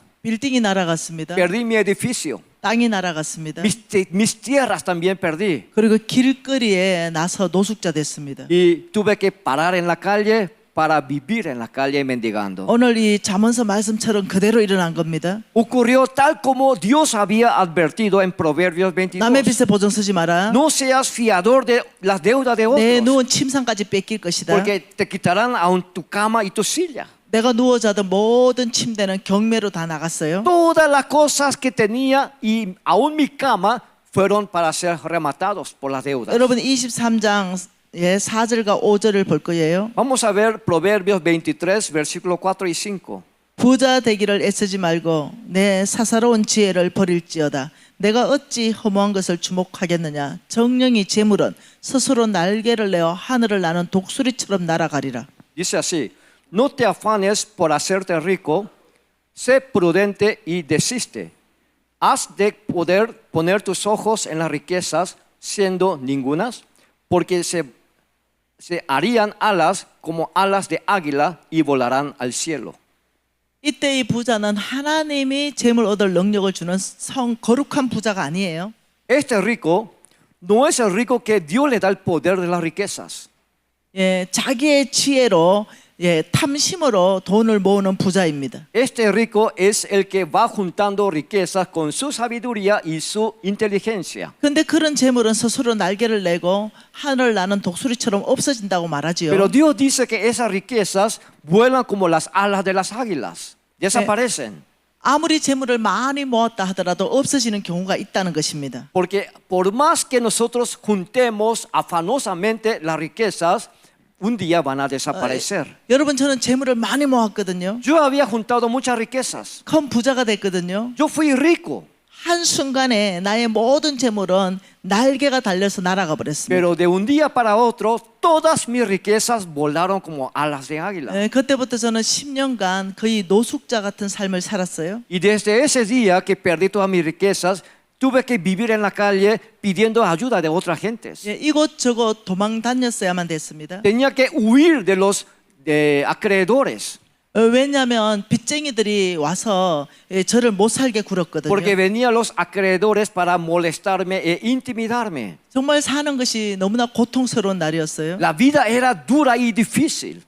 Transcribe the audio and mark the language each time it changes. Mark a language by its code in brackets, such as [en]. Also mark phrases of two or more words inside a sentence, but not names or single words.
[ko] 빌딩이 날아갔습니다. [es] perdí mi edificio, [ko] 땅이 날아갔습니다. [es] mis tierras también perdí. [ko] 그리고 길거리에 나서 노숙자 됐습니다. [es] Y tuve que parar en la calle para vivir en la calle mendigando. [ko] 오늘 이 잠언서 말씀처럼 그대로 일어난 겁니다. [es] Ocurrió tal como Dios había advertido en Proverbios 22. [ko] 남의 빚에 보증 서지 마라. [es] No seas fiador de las deudas de [ko] 내 [es] otros, [ko] 누운 침상까지 뺏길 것이다. [es] porque te quitarán aún tu cama y tu silla. [ko] 내가 누워 자던 모든 침대는 경매로 다 나갔어요. [es] Todas las cosas que tenía y aún mi cama fueron para ser rematados por las deudas. [ko] 여러분 23장 4절과 5절을 볼 거예요. [es] Vamos a ver Proverbios 23, versículos 4 y 5. [ko] 부자 되기를 애쓰지 말고 내 사사로운 지혜를 버릴지어다. 내가 어찌 허무한 것을 주목하겠느냐. 정령이 재물은 스스로 날개를 내어 하늘을 나는 독수리처럼 날아가리라. [es] Dice así: No te afanes por hacerte rico, sé prudente y desiste. Has de poder poner tus ojos en las riquezas, siendo ningunas, porque se harían alas como alas de águila y volarán al cielo. [ko] 이때 이 부자는 하나님이 재물 얻을 능력을 주는 거룩한 부자가 아니에요. [es] Este rico no es el rico que Dios le da el poder de las riquezas. [ko] 자기의 지혜로 탐심으로 돈을 모으는 부자입니다. [es] Este rico es el que va juntando riquezas con su sabiduría y su inteligencia. [ko] 근데 그런 재물은 스스로 날개를 내고 하늘을 나는 독수리처럼 없어진다고 말하지요. [es] Pero Dios dice que esas riquezas vuelan como las alas de las águilas, desaparecen. [ko] 아무리 재물을 많이 모았다 하더라도 없어지는 경우가 있다는 것입니다. [es] Porque por más que nosotros juntemos afanosamente las riquezas, un día van a desaparecer. [ko] 여러분 저는 재물을 많이 모았거든요. [es] Yo había juntado muchas riquezas. [ko] 큰 부자가 됐거든요. [es] Yo fui rico. [ko] 한순간에 나의 모든 재물은 날개가 달려서 날아가 버렸습니다. [es] Pero de un día para otro, todas mis riquezas volaron como alas de águila. [ko] 그때부터 저는 10년간 거의 노숙자 같은 삶을 살았어요. [es] Y desde ese día que perdí todas mis riquezas, tuve que vivir en la calle pidiendo ayuda de otras gentes. [ko] 이곳저곳 도망 다녔어야만 됐습니다. [es] Tenía que huir de los acreedores. [ko] 왜냐하면 빚쟁이들이 와서 저를 못 살게 굴었거든요. [es] Porque venían los acreedores para molestarme e intimidarme. [ko] 정말 사는 것이 너무나 고통스러운 날이었어요. [es] La vida era dura y difícil.